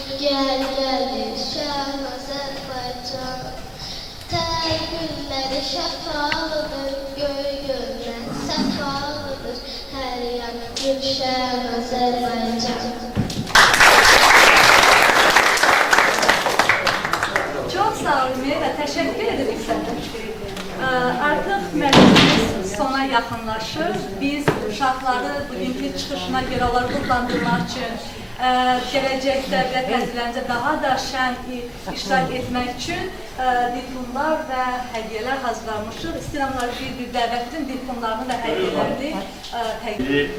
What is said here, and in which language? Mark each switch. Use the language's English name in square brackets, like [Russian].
[Azerbaijani] Gəl gəl Şən Azərbaycan. Tər gülləri şəfalıdır, göy gönlə səfalıdır. Hər yanı gülşən Azərbaycan. [Turkish] Çok sağ olun Meyra, teşekkür ederim sana. [Azerbaijani] Artık məclisimiz sona yaxınlaşır. Biz uşaqları bugünkü çıxışına görə onları ruhlandırmaq üçün gələcəkdə və təhsillərimizə daha da şən iştirak etmək üçün diplomlar və hədiyyələr hazırlamışıq. İstəyirəm onları bir-bir dəvət edin, diplomlarını və hədiyyələrini təqdim.